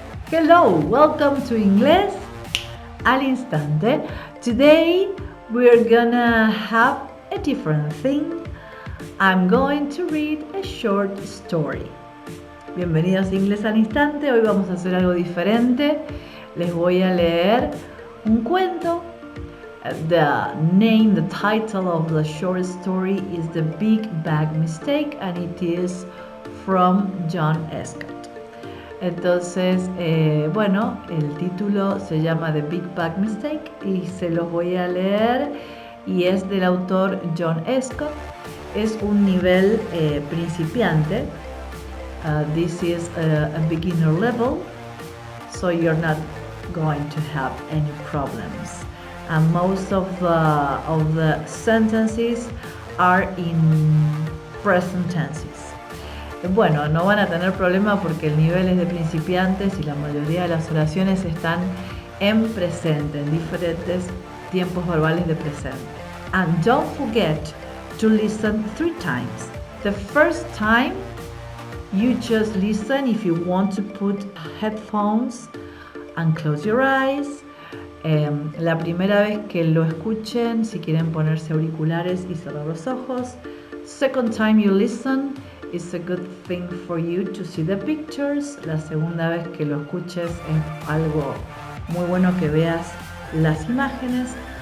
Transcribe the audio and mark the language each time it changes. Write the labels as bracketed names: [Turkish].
[English] Hello, welcome to Inglés al Instante. Today we're gonna have a different thing. I'm going to read a short story. [Spanish] Bienvenidos a Inglés al Instante. Hoy vamos a hacer algo diferente. Les voy a leer un cuento. [English] The title of the short story is The Big Bag Mistake, and it is from John Escott. [Spanish] Entonces, el título se llama The Big Bag Mistake y se los voy a leer y es del autor John Escott. Es un nivel principiante. [English] This is a beginner level, so you're not going to have any problems. And most of the sentences are in present tenses. [Spanish] Bueno, no van a tener problema porque el nivel es de principiantes y la mayoría de las oraciones están en presente, en diferentes tiempos verbales de presente. [English] And don't forget to listen 3 times. The first time, you just listen if you want to put headphones and close your eyes. [Spanish] La primera vez que lo escuchen, si quieren ponerse auriculares y cerrar los ojos. [English] Second time you listen, it's a good thing for you to see the pictures. [Spanish] La segunda vez que lo escuches es algo muy bueno que veas las imágenes.